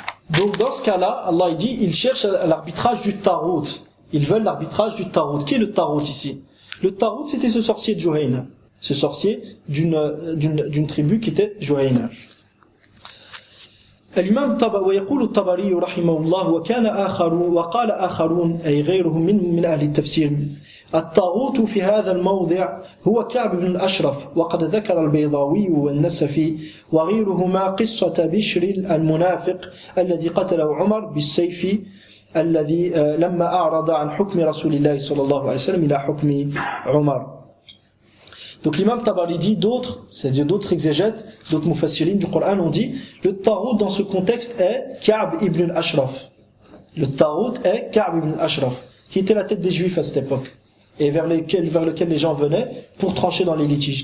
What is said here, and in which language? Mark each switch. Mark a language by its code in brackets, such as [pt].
[fr] Donc dans ce cas-là, Allah dit, ils cherchent l'arbitrage du Tarout. Ils veulent l'arbitrage du Tarout. Qui est le Tarout ici? Le Tarout, c'était ce sorcier de Juhayna. Ce sorcier d'une tribu qui était Juhayna. [ar] الإمام ويقول الطبري رحمه الله وقال آخرون أي غيرهم من أهل التفسير الطاغوت في هذا الموضع هو كعب بن الأشرف وقد ذكر البيضاوي والنسفي وغيرهما قصة بشر المنافق الذي قتله عمر بالسيف الذي لما أعرض عن حكم رسول الله صلى الله عليه وسلم إلى حكم عمر. [fr] Donc l'imam Tabari dit c'est-à-dire d'autres exégètes, d'autres mufassirin du Coran ont dit le Tarout dans ce contexte est Ka'b ibn al-Ashraf. Le Tarout est Ka'b ibn al-Ashraf, qui était la tête des Juifs à cette époque, et vers lequel les gens venaient pour trancher dans les litiges.